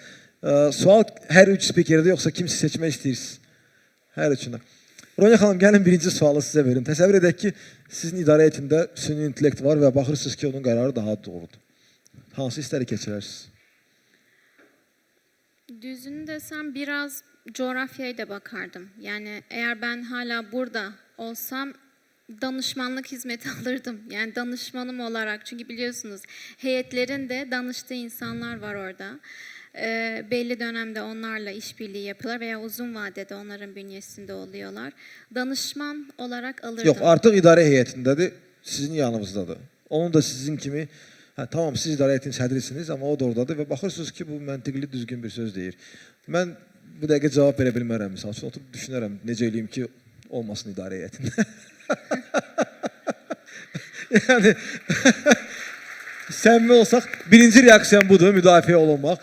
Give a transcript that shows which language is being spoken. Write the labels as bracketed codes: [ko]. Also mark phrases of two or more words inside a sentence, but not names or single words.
[az] Sual hər üç spikerdə yoxsa kimsə seçmək istəyirsiniz? Hər üçündə. Ronya xanım, gəlin birinci sualı sizə verim. Təsəvvür edək ki, sizin idarə heyətində süni intellekt var və baxırsınız ki, onun qərarı daha doğrudur. Hansı hissləri keçirərsiniz? [tr] Düzünü desem biraz coğrafyaya da bakardım. Yani eğer ben hala burada olsam danışmanlık hizmeti alırdım. Yani danışmanım olarak. Çünkü biliyorsunuz heyetlerin de danıştığı insanlar var orada. Belli dönemde onlarla işbirliği yapıyorlar veya uzun vadede onların bünyesinde oluyorlar. Danışman olarak alırdım. [az] Yox, artıq idarə heyətindədir, sizin yanınızdadır. Onun da sizin kimi, tamam siz idarə heyətinin sədrisiniz, amma o da oradadır və baxırsınız ki, bu məntiqli, düzgün bir söz deyir. Mən bu dəqiqə cavab verə bilmərəm, misal üçün oturub düşünərəm, necə eləyim ki, olmasın idarə heyətində. Yəni, səmimi olsaq, birinci reaksiyam budur, müdafiə olunmaq.